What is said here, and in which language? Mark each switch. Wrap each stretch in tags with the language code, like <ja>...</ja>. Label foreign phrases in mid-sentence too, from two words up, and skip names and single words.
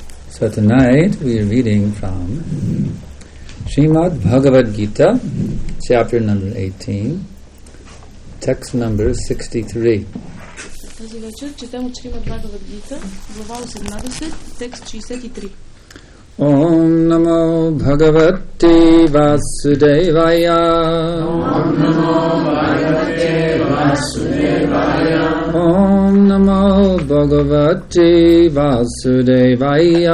<en>So tonight we are reading from Srimad Bhagavad Gita, chapter number 18, text number 63.</en> <bg>Тази вечер четем от Шримад Бхагавад Гита, глава 18, текст 63.</bg> <sa>ॐ नमो भगवते वासुदेवाय. ॐ नमो भगवते वासुदेवाय. ॐ नमो भगवते वासुदेवाय.</sa>